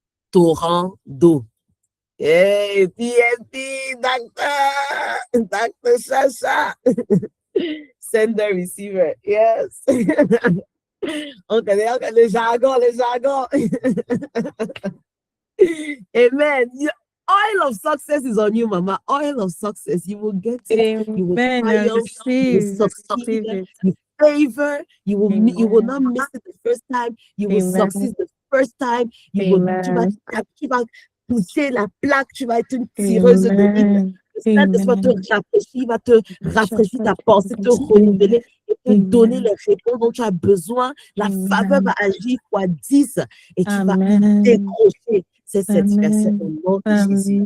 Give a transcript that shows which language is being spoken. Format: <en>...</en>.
<fr>Torrent d'eau. Hey, PMP, Dr. Chacha.</fr> <en>Sender, receiver. Yes.</en> <fr>On connaît le jargon, le jargon. Amen.</fr> <en>Oil of success is on you, Mama. Oil of success. You will get it. You will triumph. You will succeed. You favor. You will not miss it the first time. You will succeed the first time.</en> <fr>Tu vas pousser la plaque. Tu vas être une tireuse de ligne. Le Saint-Esprit va te rafraîchir, va te rafraîchir ta pensée, te renouveler et te donner les réponses dont tu as besoin. La faveur va agir fois 10 et tu vas décrocher cette satisfaction au nom de Jésus.</fr>